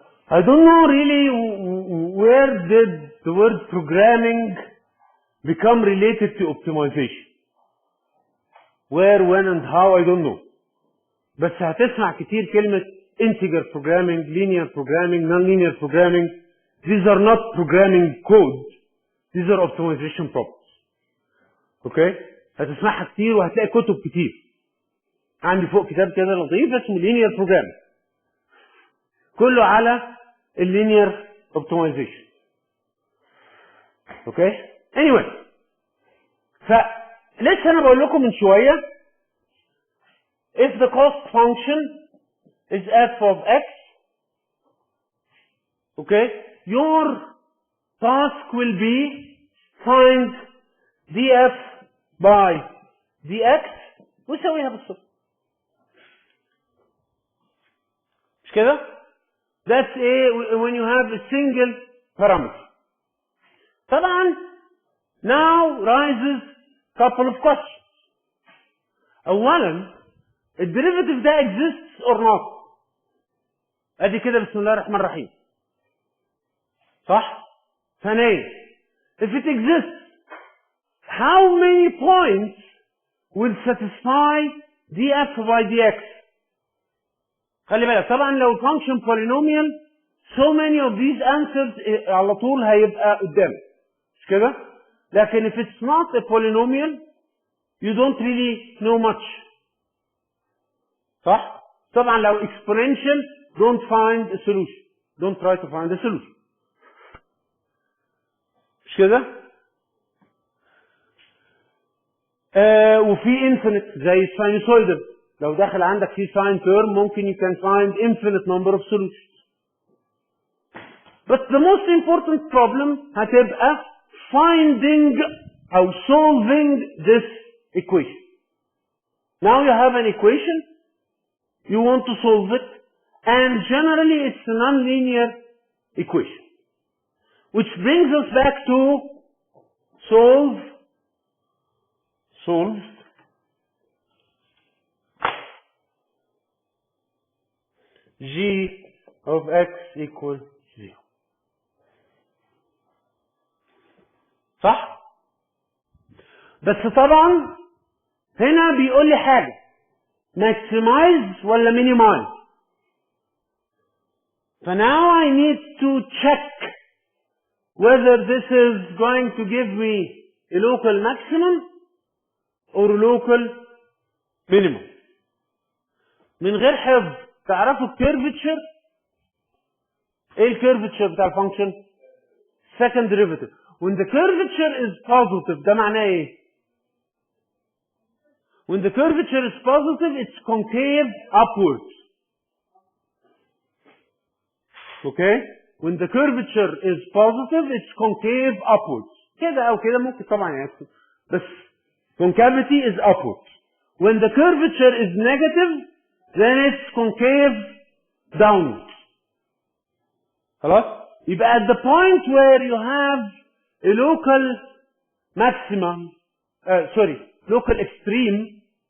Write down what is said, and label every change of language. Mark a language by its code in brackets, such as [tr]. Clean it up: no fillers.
[en] I don't know really where did the word programming become related to optimization. Where, when and how, I don't know. [ar] بس هتسمع كتير كلمة [en] integer programming, linear programming, nonlinear programming. These are not programming code. These are optimization problems. [ar] اوكي؟ هتسمعها كتير وهتلاقي كتب كتير. عندي فوق كتاب كده لطيف اسمه linear programming. كله على اللينير optimization. [en] Okay? anyway. [ar] فلسه انا بقول لكم من شوية [en] if the cost function is f of x, okay, your task will be find df by dx [ar] وسويها بالصفر. مش كده؟ [en] That's when you have a single parameter. طبعا now rises couple of questions. [ar] اولا الديريفيتيف ده [en] exists or not. [ar] ادي كده بسم الله الرحمن الرحيم. صح؟ ثانيا [en] if it exists how many points will satisfy df by dx. [ar] خلي بالك طبعا لو function polynomial [en] so many of these answers [ar] على طول هيبقى قدامك. مش كده؟ لكن [en] if it's not a polynomial you don't really know much. صح؟ طبعا لو exponential don't find a solution. Don't try to find a solution. [ar] مش كده؟ وفي infinite زي sinusoidal. لو داخل عندك في [en] sine term ممكن you can find infinite number of solutions. But the most important problem [ar] هتبقى [en] finding أو solving this equation. Now you have an equation, you want to solve it, and generally it's a nonlinear equation. Which brings us back to solve g of x equals 0. [ar] صح؟ بس طبعا هنا بيقول لي حاجة maximize ولا minimize. [en] فناو I need to check whether this is going to give me a local maximum or local minimum. [ar] من غير حفظ تعرفوا الكيرفتشر. ايه الكيرفتشر بتاع الفانكشن؟ second derivative. [en] when the curvature is positive [ar] ده معناه ايه؟ [en] when the curvature is positive it's concave upwards. okay? when the curvature is positive it's concave upwards. [ar] كده او كده ممكن طبعا يعني بس [en] concavity is upwards. when the curvature is negative then it's concave downwards. [ar] خلاص؟ يبقى [en] at the point where you have a local maximum local extreme.